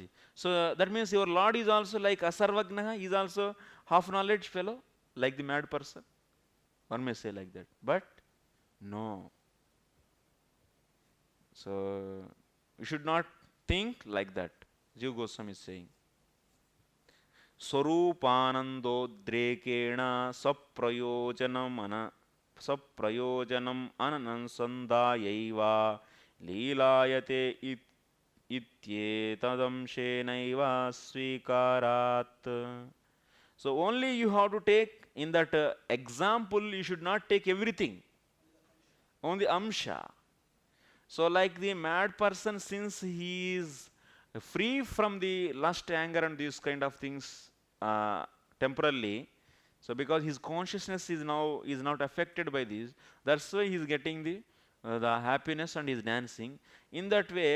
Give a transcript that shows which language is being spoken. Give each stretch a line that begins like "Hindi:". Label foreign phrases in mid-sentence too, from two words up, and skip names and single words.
English: So that means your Lord is also like Asarvagnaha, he is also half knowledge fellow, like the mad person. One may say like that, but no. So we should not think like that. Jiva Goswami is saying.
Sanskrit: स्वरूपानन्दोद्रेकेण सप्रयोजनम् अनन्संदयैव लीलायते इत्येतदंशेनैव स्वीकारात्.
English: So only you have to take in that example, you should not take everything, only amsha. So like the mad person, since he is free from the lust, anger and these kind of things temporarily, so because his consciousness is not affected by this, that's why he is getting the happiness and is dancing in that way.